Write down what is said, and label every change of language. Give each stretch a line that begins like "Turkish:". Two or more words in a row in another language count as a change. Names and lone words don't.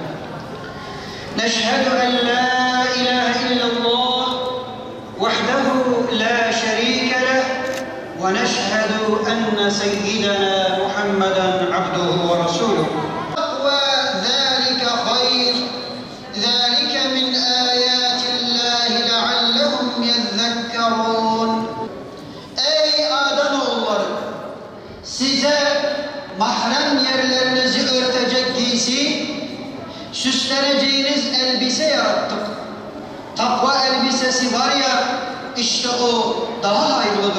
Arabic: نشهد أن لا إله إلا الله وحده لا شريك له ونشهد أن سيدنا محمدًا عبده ورسوله. وذلك خير، ذلك من آيات الله لعلهم يذكرون.
Turkish: Ey Ademoğulları! Size mahrem yerlerinizi örtecek giysi, süsleneceğiniz elbise yarattık. Takva elbisesi var ya, işte o daha hayırlıdır.